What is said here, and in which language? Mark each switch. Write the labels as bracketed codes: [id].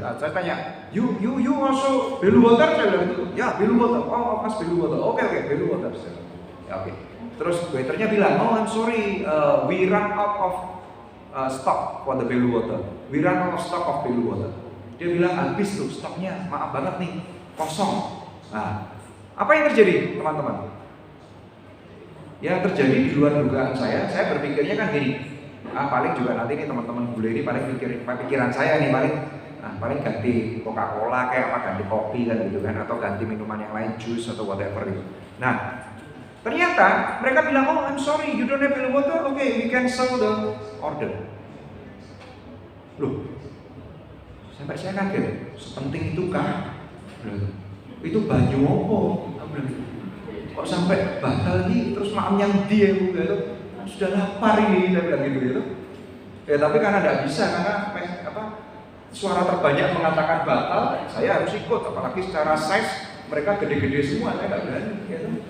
[id] Saya tanya, [en] you also Belu water? [id] Saya bilang itu. Ya, Belu water. Oh, pas Belu water. Oke, Belu water. Ya, oke. Terus waiternya bilang, [en] I'm sorry, we run out of stock for the Belu water. We run out of stock of Belu water. [id] Dia bilang habis tuh stoknya, maaf banget nih, kosong. Nah, apa yang terjadi, teman-teman? Yang terjadi di luar dugaan saya berpikirnya kan gini. Paling juga nanti nih teman-teman bule ini paling pikiran saya nih paling ganti Coca-Cola kayak apa, ganti kopi kan gitu kan, atau ganti minuman yang lain, jus atau whatever itu. Nah, ternyata mereka bilang, [en] I'm sorry, you don't have Belu water, okay, we cancel the order. [id] Loh, sampai saya kaget, sepenting itu kah? [jv] Itu banyu opo? [id] Kok sampai batal nih, terus maamnya dia gitu, sudah lapar ini, saya bilang gitu. Ya tapi karena tidak bisa, karena suara terbanyak mengatakan batal, saya harus ikut, apalagi secara size mereka gede-gede semua, saya nggak berani gitu.